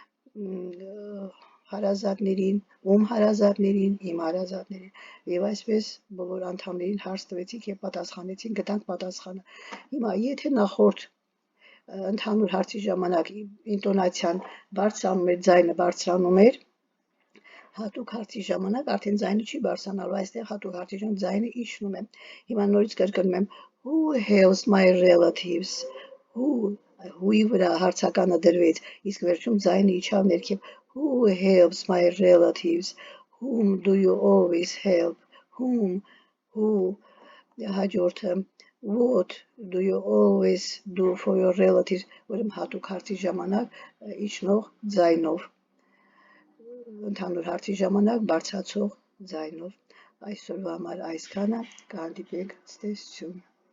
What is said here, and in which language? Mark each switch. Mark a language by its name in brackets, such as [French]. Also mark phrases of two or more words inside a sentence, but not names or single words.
[Armenian] հարազատներին, ում հարազատներին, իմ հարազատներին եւ այսպես բոլոր անդամներին հարց տվեցինք եւ պատասխանեցինք, գտանք պատասխանը։ Հիմա եթե նախորդ ընդհանուր հարցի ժամանակ ինտոնացիան բարձրանում էր, ձայնը բարձրանում էր, հատուկ հարցի ժամանակ արդեն ձայնը չի բարձրանալու, այստեղ հատուկ հարցի ժամանակ ձայնը իջնում է։ Հիմա նորից կրկնում եմ, [English] who helps my relatives, [Armenian] who-ի վրա հարցականը դրվեց, իսկ վերջում ձայնը իջավ ներքև, [English] who helps my relatives, whom do you always help, whom, who, հաջորդը, what do you always do for your relatives, [Armenian] ուրեմն հատուկ հարցի ժամանակ իջնող ձայնով, ընդհանուր հարցի ժամանակ բարձրացող ձայնով։ Այսօրվա համար այսքանը, կհանդիպենք, ցտեսություն։